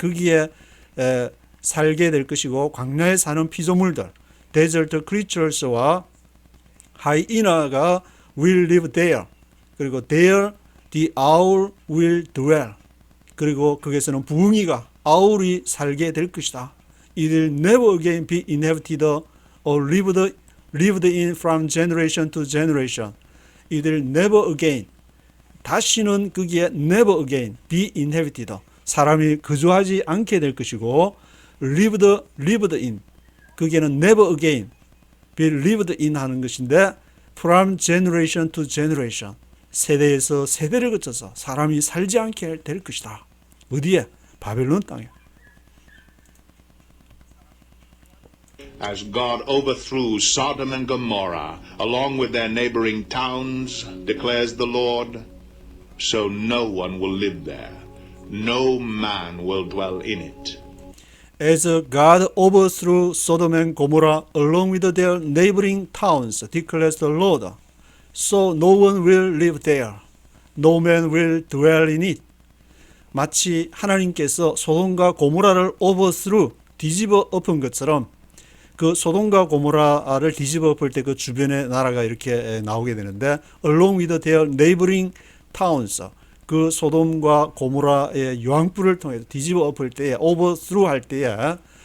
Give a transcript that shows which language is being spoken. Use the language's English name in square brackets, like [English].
[Korean] 거기에 살게 될 것이고 광야에 사는 피조물들, [English] desert creatures [Korean] 와 hyena가 [English] will live there. 그리고 there the owl will dwell. [Korean] 그리고 거기에서는 부흥이가 아울이 살게 될 것이다. [English] It will never again be inhabited or lived in from generation to generation. It will never again. [Korean] 다시는 거기에 [English] never again be inhabited. [Korean] 사람이 거주하지 않게 될 것이고 [English] lived in. [Korean] 거기에는 [English] never again be lived in [Korean] 하는 것인데 [English] from generation to generation. [Korean] 세대에서 세대를 거쳐서 사람이 살지 않게 될 것이다. 어디에? 바벨론 땅에. [English] As God overthrew Sodom and Gomorrah, along with their neighboring towns, declares the Lord, so no one will live there. No man will dwell in it. As God overthrew Sodom and Gomorrah along with their neighboring towns, declares the Lord, so no one will live there. No man will dwell in it. [Korean] 마치 하나님께서 소돔과 고모라를 overthrew, 뒤집어 엎은 것처럼 그 소돔과 고모라를 뒤집어 엎을 때 그 주변의 나라가 이렇게 나오게 되는데 [English] along with their neighboring towns, [Korean] 그 소돔과 고모라의 유황불을 통해서 뒤집어 엎을 때에 overthrow 할 때에